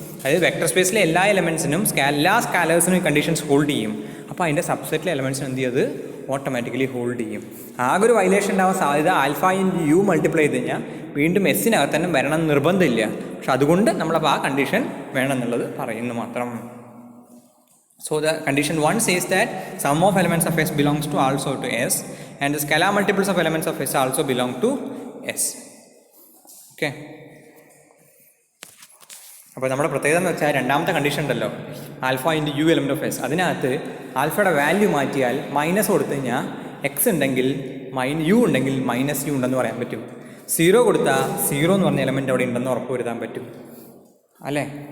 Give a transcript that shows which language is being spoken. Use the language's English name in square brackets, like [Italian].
[Malayalam] അതായത് വെക്ടർ സ്പേസിലെ എല്ലാ എലമെൻസിനും എല്ലാ സ്കാലേഴ്സിനും ഈ കണ്ടീഷൻസ് ഹോൾഡ് ചെയ്യും. അപ്പോൾ അതിൻ്റെ സബ്സെറ്റിലെ എലമെൻസിന് എന്ത് ചെയ്ത് ഓട്ടോമാറ്റിക്കലി ഹോൾഡ് ചെയ്യും. ആകെ ഒരു വയലേഷൻ ഉണ്ടാവാൻ സാധ്യത ആൽഫ ഇൻറ്റു യു മൾട്ടിപ്ലൈ ചെയ്ത് കഴിഞ്ഞാൽ വീണ്ടും എസ്സിനകത്ത് തന്നെ വരണം നിർബന്ധമില്ല. പക്ഷെ അതുകൊണ്ട് നമ്മളപ്പോൾ ആ കണ്ടീഷൻ വേണമെന്നുള്ളത് പറയുന്നു മാത്രം. [English] So the condition 1 says that sum of elements of S belongs to also to S and the scalar multiples of elements of S also belong to S. Okay. [Malayalam] അപ്പോൾ നമ്മുടെ പ്രത്യേകത എന്ന് വെച്ചാൽ രണ്ടാമത്തെ കണ്ടീഷൻ ഉണ്ടല്ലോ alpha into U element of S, അതിനകത്ത് ആൽഫയുടെ value മാറ്റിയാൽ മൈനസ് കൊടുത്തു കഴിഞ്ഞാൽ എക്സ് ഉണ്ടെങ്കിൽ യു ഉണ്ടെങ്കിൽ മൈനസ് യു ഉണ്ടെന്ന് പറയാൻ പറ്റും. 0 കൊടുത്താൽ 0 എന്ന് പറഞ്ഞ എലമെൻറ്റ് അവിടെ ഉണ്ടെന്ന് ഉറപ്പ് വരുത്താൻ പറ്റും അല്ലേ.